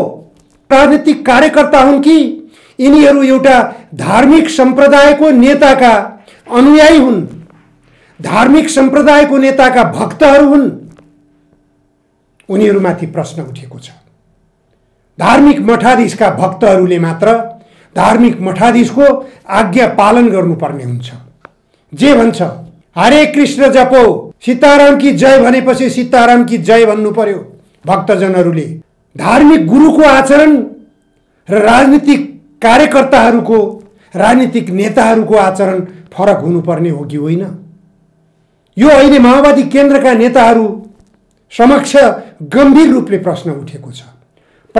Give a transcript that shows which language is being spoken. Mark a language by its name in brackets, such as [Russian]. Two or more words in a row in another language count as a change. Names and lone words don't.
[Nepali] राजनीतिक कार्यकर्ता हुन् कि यिनीहरू एउटा धार्मिक सम्प्रदायको नेताका अनुयायी हुन्, धार्मिक सम्प्रदायको नेताका भक्तहरू हुन्? उनीहरूमाथि प्रश्न उठेको छ। धार्मिक मठाधीशका भक्तहरूले मात्र धार्मिक मठाधीशको आज्ञा पालन गर्नुपर्ने हुन्छ। जे भन्छ [Hindi] हरे कृष्ण जपो सीताराम की जय [Nepali] भनेपछि [Hindi] सीताराम की जय [Nepali] भन्नु पर्यो। भक्तजनहरूले धार्मिक गुरुको आचरण र राजनीतिक कार्यकर्ताहरूको, राजनीतिक नेताहरूको आचरण फरक हुनुपर्ने हो कि होइन? यो अहिले माओवादी केन्द्रका नेताहरू समक्ष गम्भीर रूपले प्रश्न उठेको छ।